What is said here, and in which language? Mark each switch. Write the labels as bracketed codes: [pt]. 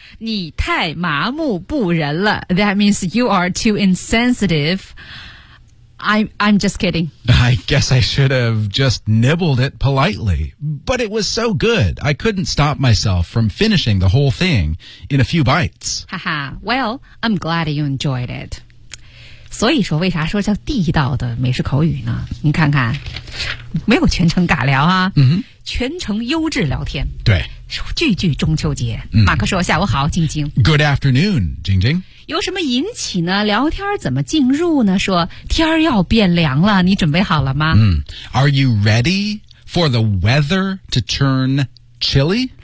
[en] 你太麻木不仁了 That means you are too insensitive. I'm just kidding. I guess I should have just nibbled it politely. But it was so good, I couldn't stop myself from finishing the whole thing in a few bites. Haha, well, I'm glad you enjoyed it. [zh] 所以说为啥说叫地道的美食口语呢你看看没有全程尬聊啊、 mm-hmm. 全程优质聊天。对。句句中秋节、嗯、马克说下午好晶晶 [en] Good afternoon 晶晶 [zh] 有什么引起呢聊天怎么进入呢说天要变凉了你准备好了吗、 [en] 嗯、Are you ready for the weather to turn chilly?